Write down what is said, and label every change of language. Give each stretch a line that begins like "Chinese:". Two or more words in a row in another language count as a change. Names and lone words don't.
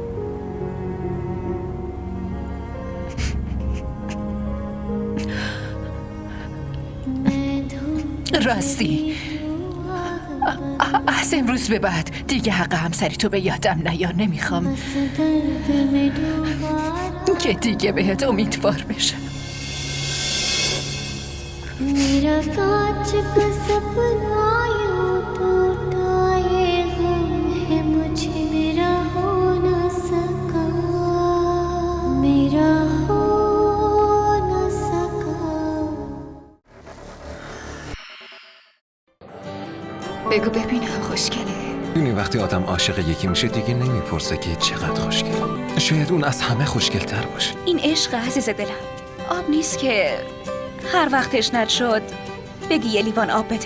Persian: راستی از امروز به بعد دیگه حق همسری تو به یادم نیار. نمیخوام که دیگه بهت امیدوار بشم.
Hindi: मेरा कांच का सपना यूं टूटा, ये गम है मुझे मेरा हो न सका, मेरा हो न सका.
Persian: بگو ببینم خوشگله. می‌دونی وقتی آدم عاشق یکی میشه دیگه نمیپرسه که چقدر خوشگله. شاید اون از همه خوشگل‌تر باشه. این عشق عزیز دلم آب نیست که هر وقت تشنت شد بگی یه لیوان آب بده.